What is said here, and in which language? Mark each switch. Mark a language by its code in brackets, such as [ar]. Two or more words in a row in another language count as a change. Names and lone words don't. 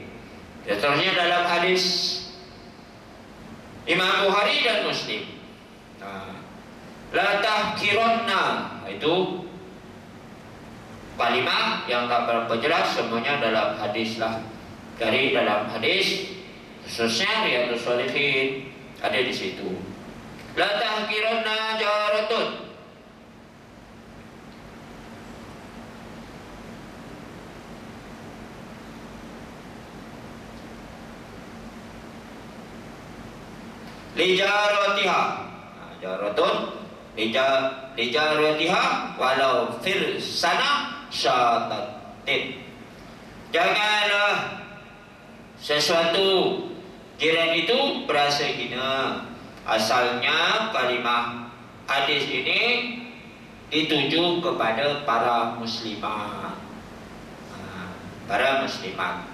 [ms] Seterusnya dalam hadis Imam Bukhari dan Muslim, [ar] لا تحقرن, [ms] itu kalimat yang tak berapa jelas, semuanya dalam hadis lah. Dari dalam hadis khususnya Riyadhus Shalihin ada di situ. [ar] لا تحقرن جارة لجارتها جارة لجارتها ولو في سنة شاتين. [ms] Janganlah sesuatu jiran itu berasa hina. Asalnya kalimah hadis ini dituju kepada para muslimah, para muslimat.